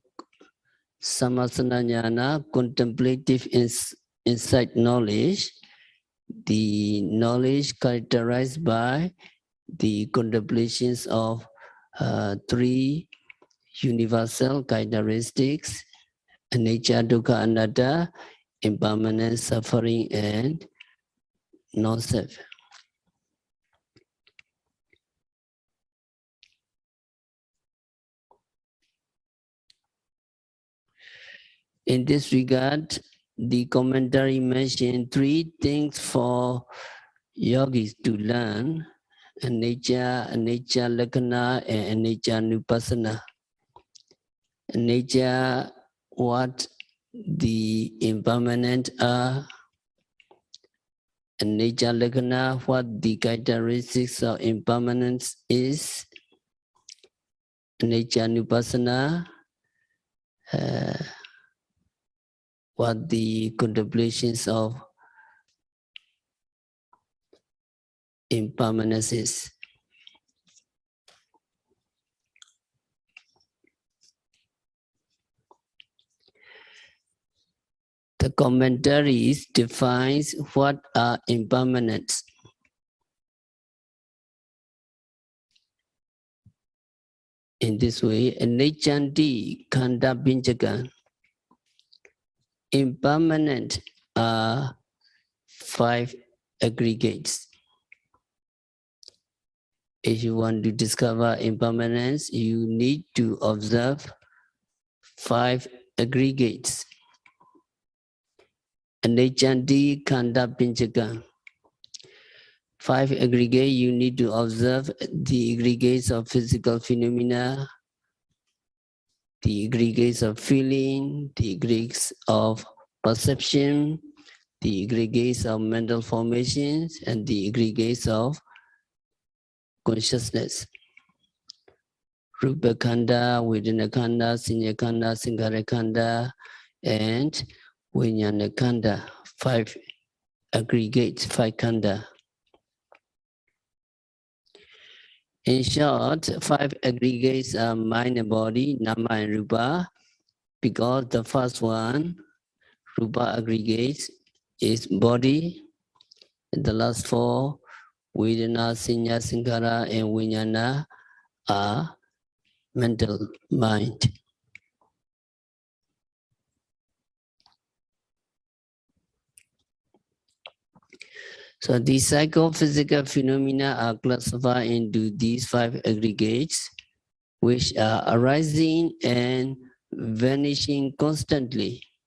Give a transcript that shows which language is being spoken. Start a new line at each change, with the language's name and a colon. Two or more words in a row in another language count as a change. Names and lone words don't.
English: samasananyana, contemplative insight knowledge, the knowledge characterized by the contemplations of three universal characteristics:
Pali: anicca, dukkha, anatta,
English: impermanence, suffering, and non-self. In this regard, the commentary mentioned three things for yogis to learn:
Pali: anicca, lakkhana, and anicca nupassana. Anicca,
English: what the impermanent are;
Pali: anicca lakkhana,
English: what the characteristics of impermanence is;
Pali: anicca nupassana,
English: what the contemplations of impermanence is. The commentaries defines what are impermanents. In this way,
Pali: aniccanti khanda pinchaka,
English: impermanent are 5 aggregates. If you want to discover impermanence, you need to observe 5 aggregates.
Pali: Aniccanti khanda pinchaka.
English: 5 aggregates, you need to observe the aggregates of physical phenomena, the aggregates of feeling, the aggregates of perception, the aggregates of mental formations, and the aggregates of consciousness.
Pali: Rupa khanda, Vedana khanda, Sanya khanda, Sankhara khanda, and Vijnana khanda.
English: 5 aggregates, 5 khanda. In short, 5 aggregates are mind and body, nama and rupa, because the first one, rupa aggregates, is body, and the last 4,
Pali: vedana, sanya, sankhara, and vijnana,
English: are mental mind. So the psychophysical phenomena are classified into these 5 aggregates, which are arising and vanishing constantly.